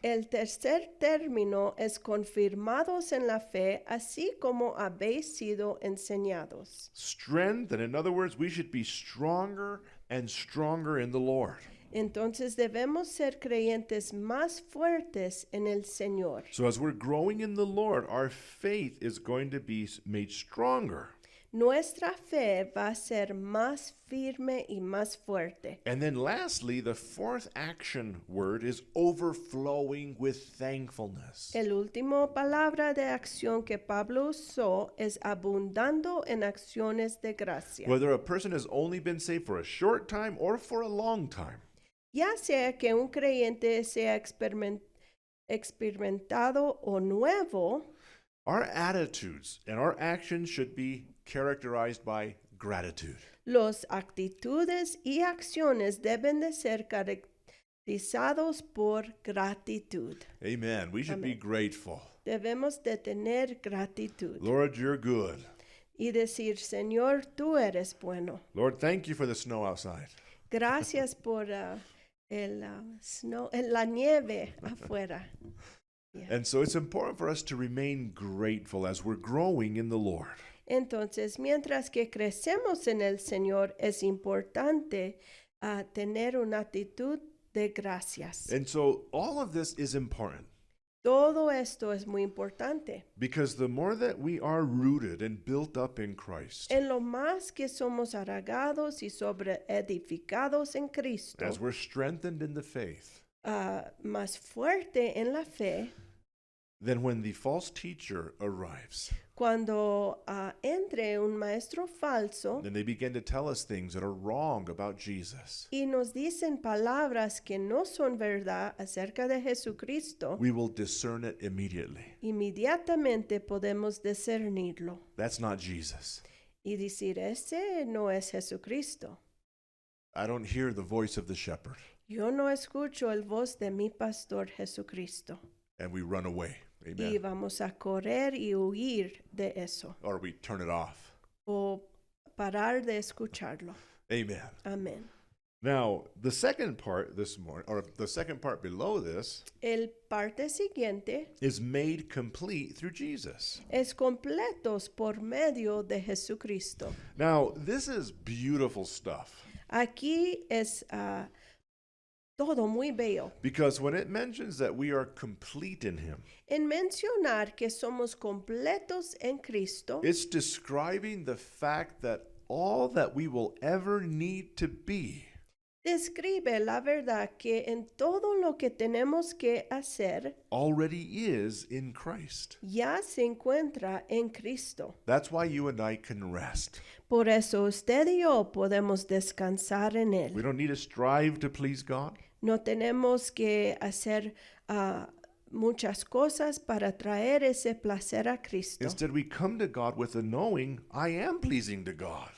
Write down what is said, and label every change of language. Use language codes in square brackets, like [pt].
[es] El tercer término es confirmados en la fe, así como habéis sido enseñados. [en] Strengthened, in other words, we should be stronger and stronger in the Lord. [es] Entonces debemos ser creyentes más fuertes en el Señor. [en] So as we're growing in the Lord, our faith is going to be made stronger. [es] Nuestra fe va a ser más firme y más fuerte. [en] And then lastly, the fourth action word is overflowing with thankfulness. [es] El último palabra de acción que Pablo usó es abundando en acciones de gracia. [en] Whether a person has only been saved for a short time or for a long time, [es] Ya sea que un creyente sea experimentado o nuevo, [en] our attitudes and our actions should be characterized by gratitude. [es] las actitudes y acciones deben de ser caracterizados por gratitud. [en] Amen. We should be Amen. grateful. [es] Debemos de tener gratitud [en] Lord, you're good. [es] y decir, Señor, tú eres bueno. [en] Lord, thank you for the snow outside. [es] Gracias por la nieve afuera. [en] Yeah. And so it's important for us to remain grateful as we're growing in the Lord. [es] Entonces, mientras que crecemos en el Señor, es importante tener una actitud de gracias. [en] And so all of this is important [es] Todo esto es muy importante. [en] because the more that we are rooted and built up in Christ, [es] En lo más que somos arraigados y sobre edificados en Cristo, [en] as we're strengthened in the faith, [es] más fuerte en la fe, [en] then when the false teacher arrives, [es] cuando entre un maestro falso [en] then they begin to tell us things that are wrong about Jesus, [es] y nos dicen palabras que no son verdad acerca de Jesucristo, [en] we will discern it immediately. [es] inmediatamente podemos discernirlo [en] That's not Jesus. [es] y decir, ese no es Jesucristo. [en] I don't hear the voice of the shepherd. [es] Yo no escucho el voz de mi pastor Jesucristo. [en] And we run away. [es] y [en] Amen. [es] vamos a correr y huir de eso [en] Or we turn it off. [es] o parar de escucharlo. [en] Amen. [es] Amén. [en] Now, the second part this morning, or the second part below this, [es] El parte siguiente [en] is made complete through Jesus. [es] es completos por medio de Jesucristo. [en] Now, this is beautiful stuff [es] Aquí es todo muy bello. [en] because when it mentions that we are complete in Him, [es] En mencionar que somos completos en Cristo, [en] it's describing the fact that all that we will ever need to be [es] describe la verdad que en todo lo que tenemos que hacer [en] already is in Christ. [es] ya se encuentra en Cristo. [en] That's why you and I can rest. [es] Por eso usted y yo podemos descansar en [en] We [es] Él. [en] don't need to strive to please God. [es] No tenemos que hacer muchas cosas para traer ese placer a Cristo. [en] Instead, we come to God with the knowing I am pleasing to God.